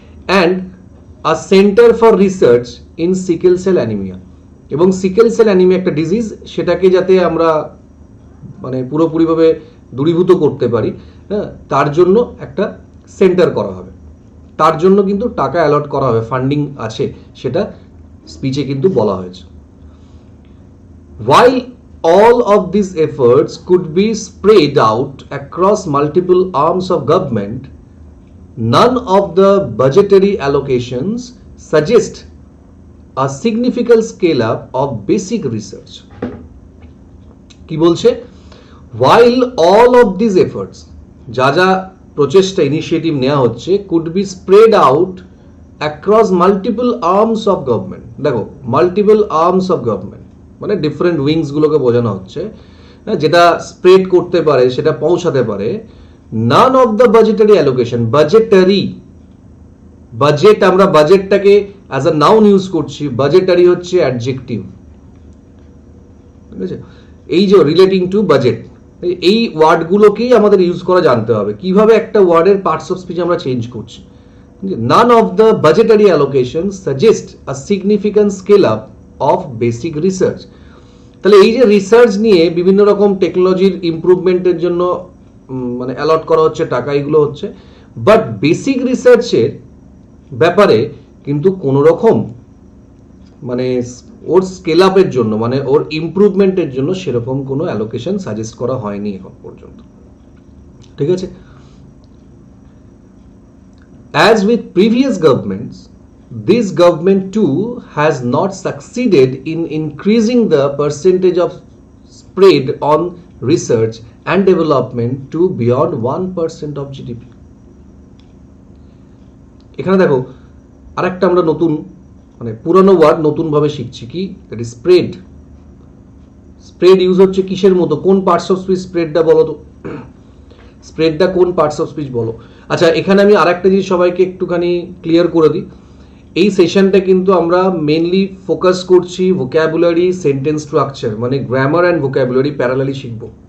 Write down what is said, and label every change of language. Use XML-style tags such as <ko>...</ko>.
<en>and a centre for research in sickle cell anaemia,</en> <bn>এবং sickle cell anaemia একটা disease, সেটাকে যাতে আমরা মানে পুরোপুরিভাবে দূরীভূত করতে পারি, হ্যাঁ, তার জন্য একটা সেন্টার করা হবে, তার জন্য কিন্তু টাকা অ্যালট করা হবে, ফান্ডিং আছে, সেটা স্পিচে কিন্তু বলা হয়েছে।</bn> <en>While all of these efforts could be spread out across multiple arms of government, none of the budgetary allocations suggest a significant scale up of basic research.</en> <bn>কি বলছে?</bn> <en>while all of these efforts,</en> <bn>যা যা প্রচেষ্টা initiative নেওয়া হচ্ছে,</bn> <en>could be spread out across multiple arms of government.</en> <bn>দেখো,</bn> <en>multiple arms of government</en> <bn>মানে different wings গুলোকে বোঝানো হচ্ছে, যেটা স্প্রেড করতে পারে, সেটা পৌঁছাতে পারে।</bn> <en>none of the budgetary allocation,</en> <bn>budgetary, budget, আমরা বাজেটটাকে অ্যাজ আ নাউন ইউজ করছি, বাজেটারি হচ্ছে অ্যাডজেক্টিভ, ঠিক আছে? এই যে রিলেটিং টু বাজেট, এই ওয়ার্ডগুলোকেই আমাদের ইউজ করা জানতে হবে, কিভাবে একটা ওয়ার্ডের পার্টস অফ স্পিচ আমরা চেঞ্জ করছি।</bn> <en>None of the budgetary allocation suggest a significant scale up of basic research.</en> <bn>তাহলে এই যে রিসার্চ নিয়ে বিভিন্ন রকম টেকনোলজির ইমপ্রুভমেন্টের জন্য মানে অ্যালট করা হচ্ছে টাকা, এগুলো হচ্ছে, বাট বেসিক রিসার্চের ব্যাপারে কিন্তু কোনো রকম মানে ওর স্কেল আপের জন্য, মানে ওর ইমপ্রুভমেন্টের জন্য সেরকম কোনো অ্যালোকেশন সাজেস্ট করা হয়নি এখন পর্যন্ত, ঠিক আছে?</bn> <en>As with previous governments, this government too has not succeeded in increasing the percentage of spread on research and development to beyond 1% of GDP.</en> <bn>এখানে দেখো আরেকটা আমরা নতুন মানে পুরনো ওয়ার্ড নতুন ভাবে শিখছি, কি? That is spread. Spread use হচ্ছে কিসের মতো? কোন পার্টস অফ স্পিচ স্প্রেডটা বলো তো, স্প্রেডটা কোন পার্টস অফ স্পিচ বলো। আচ্ছা, এখানে আমি আরেকটা জিনিস সবাইকে একটুখানি ক্লিয়ার করে দিই। এই সেশনটা কিন্তু আমরা মেনলি ফোকাস করছি ভোক্যাবুলারি, সেন্টেন্স স্ট্রাকচার, মানে গ্রামার অ্যান্ড ভোক্যাবুলারি প্যারালালি শিখবো।</bn>